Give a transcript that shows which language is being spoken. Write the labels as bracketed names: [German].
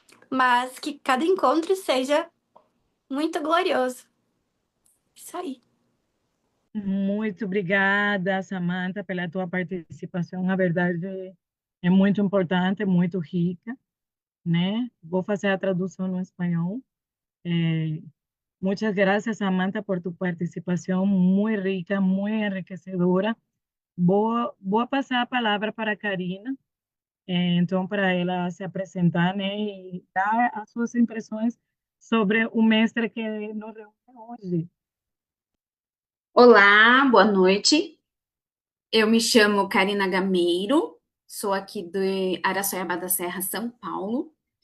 [Portuguese] Mas que cada encontro seja muito glorioso. Isso aí. Muito obrigada, Samantha, pela tua participação. A verdade é muito importante, muito rica, né? Vou fazer a tradução no espanhol. [Spanish] Muchas gracias, Samantha, por tu participación muy rica, muy enriquecedora. Voy [Portuguese] a pasar a palavra para a Karina, então, para ela se apresentar, né, e dar as suas impressões sobre o mestre que nos reúne hoje. Olá, boa noite. Eu me chamo Karina Gameiro, sou aqui de Araçoiaba da Serra, São Paulo.